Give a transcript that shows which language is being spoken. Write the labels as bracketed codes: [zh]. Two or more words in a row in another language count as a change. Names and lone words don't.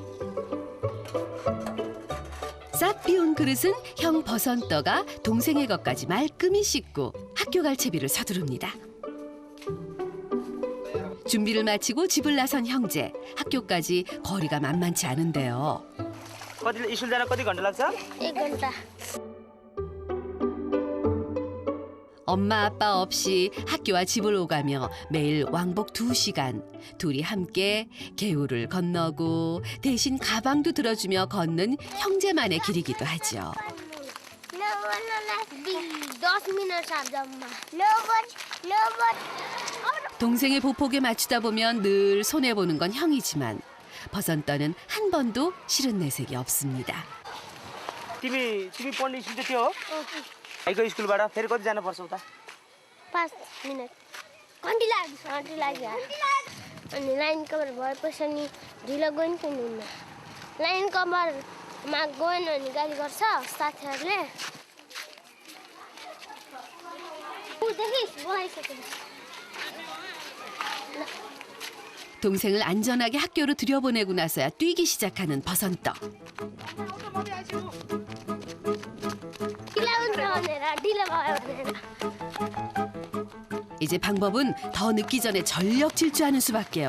[ko] 싹 비운 그릇은 형 버선떠가 동생의 것까지 말끔히 씻고 학교 갈 채비를 서두릅니다. 준비를 마치고 집을 나선 형제. 학교까지 거리가 만만치 않은데요. [ne] स्कुल जान कति घन्टा लाग्छ? 1 घन्टा [ko] 엄마 아빠 없이 학교와 집을 오가며 매일 왕복 2시간 둘이 함께 개울을 건너고 대신 가방도 들어주며 걷는 형제만의 길이기도 하죠. [ne] 10 मिनट छ जम्मा [ko] 동생의 보폭에 맞추다 보면 늘 손해보는 건 형이지만 버선떠는 한 번도 싫은 내색이 없습니다. [ne] तिमी पढ्ने स्कुल चाहिँ त्यो हो? भाइको स्कुलबाट फेरि कति जानुपर्छ उता? 5 मिनट घन्टी लाग्यो अनि [en] line cover [ne] भएपछि नि ढिलो गयो नि किन हुन्न [en] line coverमा [ne] गएन भने गाली गर्छ साथीहरूले [ko] 동생을 안전하게 학교로 들여보내고 나서야 뛰기 시작하는 버선떠. 이제 방법은 더 늦기 전에 전력 질주하는 수밖에요.